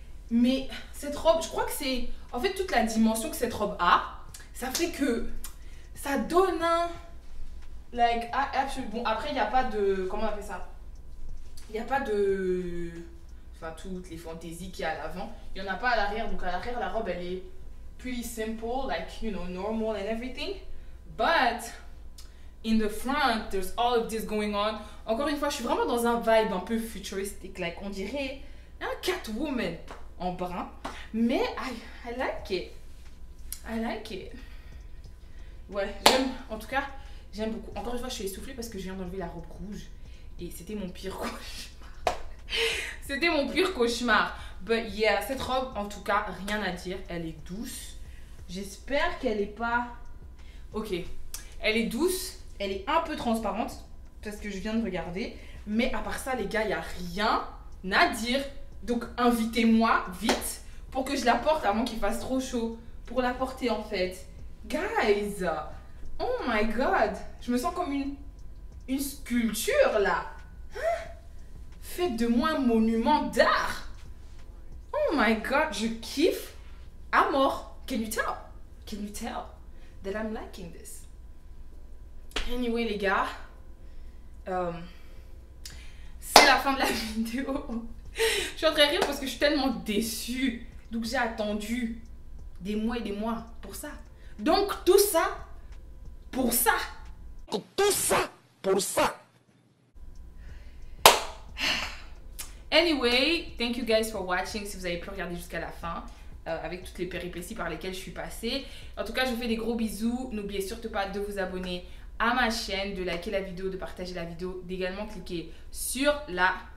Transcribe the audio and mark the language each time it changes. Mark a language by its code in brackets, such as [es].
[fr] Mais cette robe, je crois que c'est... En fait, toute la dimension que cette robe a, ça fait que ça donne un... Like, bon, après, il n'y a pas de... Comment on appelle ça? Il n'y a pas de... Enfin, toutes les fantaisies qu'il y a à l'avant. Il n'y en a pas à l'arrière. Donc à l'arrière, la robe, elle est [en] pretty simple. Like, you know, normal and everything. But... in the front, there's all of this going on. [fr] Encore une fois, je suis vraiment dans un vibe un peu futuristique. Like, on dirait un Catwoman en brun. [en] Mais I like it. I like it. [fr] Ouais, j'aime. En tout cas, j'aime beaucoup. Encore une fois, je suis essoufflée parce que je viens d'enlever la robe rouge. Et c'était mon pire cauchemar. C'était mon pire cauchemar. [en] But yeah, [fr] cette robe, en tout cas, rien à dire. Elle est douce. J'espère qu'elle est pas... Ok. Elle est douce. Elle est un peu transparente, parce que je viens de regarder. Mais à part ça, les gars, il n'y a rien à dire. Donc, invitez-moi vite pour que je la porte avant qu'il fasse trop chaud. Pour la porter, en fait. [en] Guys, oh my god. [fr] Je me sens comme une sculpture, là. Hein? Faites de moi un monument d'art. [en] Oh my god, [fr] je kiffe à mort. [en] Can you tell? Can you tell that I'm liking this? [fr] Anyway, les gars, c'est la fin de la vidéo. Je suis en train de rire parce que je suis tellement déçue. Donc, j'ai attendu des mois et des mois pour ça. Donc, tout ça pour ça. Tout ça pour ça. [en] Anyway, thank you guys for watching. [fr] Si vous avez pu regarder jusqu'à la fin, avec toutes les péripéties par lesquelles je suis passée. En tout cas, je vous fais des gros bisous. N'oubliez surtout pas de vous abonner à ma chaîne, de liker la vidéo, de partager la vidéo, d'également cliquer sur la...